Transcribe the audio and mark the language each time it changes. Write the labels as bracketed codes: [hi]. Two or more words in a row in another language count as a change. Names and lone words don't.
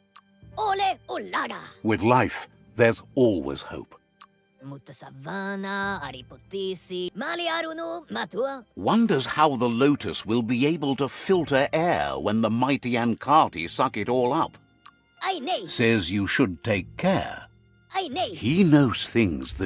[en] Ole olaga. With life, there's always hope. Mutasavana, aripotisi, mali arunu matua. Wonders how the Lotus will be able to filter air when the mighty Ankati suck it all up. Ay nay. Says you should take care. Ay nay. He knows things that